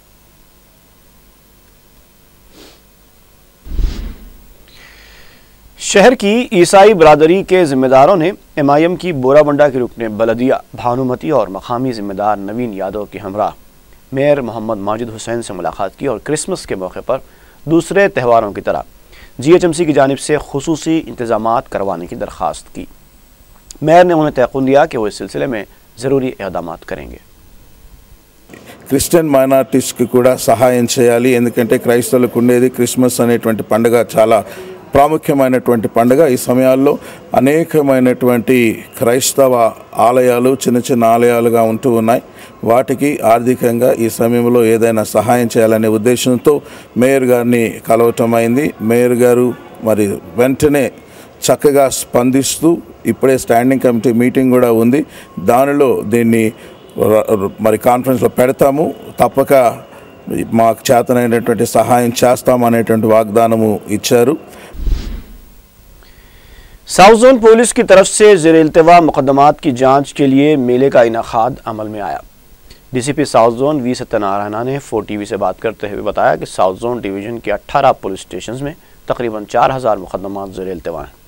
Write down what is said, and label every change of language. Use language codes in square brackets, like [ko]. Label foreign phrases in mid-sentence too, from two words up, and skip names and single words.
[ur] شہر کی عیسائی برادری کے ذمہ داروں نے ایم آئی ایم کی بورا بنڈا کے رکن بلدیہ بھانومتی اور مقامی ذمہ دار نوین یادو کے ہمراہ میئر محمد ماجد حسین سے ملاقات کی اور کرسمس کے موقع پر دوسرے تہواروں کی طرح جی ایچ ایم سی کی جانب سے خصوصی انتظامات کروانے کی درخواست کی۔ میئر نے انہیں تیقن دیا کہ وہ اس سلسلے میں ضروری اقدامات کریں گے۔ [en] Christian minoritieski [te] కూడా సహాయం చేయాలి, ఎందుకంటే క్రైస్తవులకు ఉండేది క్రిస్మస్ అనేటువంటి పండుగ చాలా ప్రాముఖ్యమైనటువంటి పండుగ। ఈ సమయాల్లో అనేకమైనటువంటి క్రైస్తవ ఆలయాలు చిన్న చిన్న ఆలయాలుగా ఉంటూ ఉన్నాయి। వాటికి ఆర్థికంగా ఈ సమయంలో ఏదైనా సహాయం చేయాలనే ఉద్దేశంతో మేయర్ గారిని కలవటం అయింది। మేయర్ గారు మరి వెంటనే చక్కగా స్పందిస్తూ ఇప్పుడే [en] standing committee meeting [te] కూడా ఉంది, దానిలో దీన్ని మరి కాన్ఫరెన్స్లో పెడతాము, తప్పక మాకు చేతనైనటువంటి సహాయం చేస్తామనేటువంటి వాగ్దానము ఇచ్చారు। [ur] ساؤتھ زون پولیس کی طرف سے زیر التوا مقدمات کی جانچ کے لیے میلے کا انعقاد عمل میں آیا۔ ڈی سی پی ساؤتھ زون وی ستیہ نے 4 ٹی وی سے بات کرتے ہوئے بتایا کہ ساؤتھ زون ڈویژن کے 18 [en] police stations [ur] میں تقریباً 4000 مقدمات زیر التوا ہیں۔